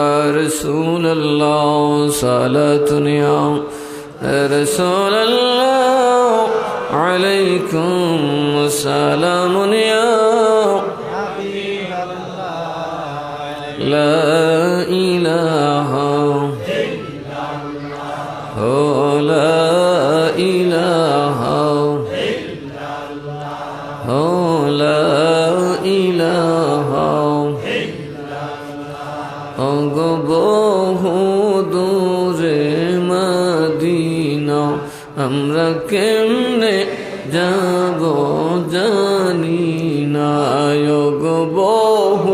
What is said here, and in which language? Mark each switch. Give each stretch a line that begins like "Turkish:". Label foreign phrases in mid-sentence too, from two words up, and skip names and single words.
Arabic: رسول اللہ صلاة یا رسول اللہ علیکم سلام یا حبیب اللہ لا الہ الا اللہ لا الہ الا اللہ لا الہ
Bangla: বহু দূরে মদিনা আমরা কেমনে যাব জানি না গো বহু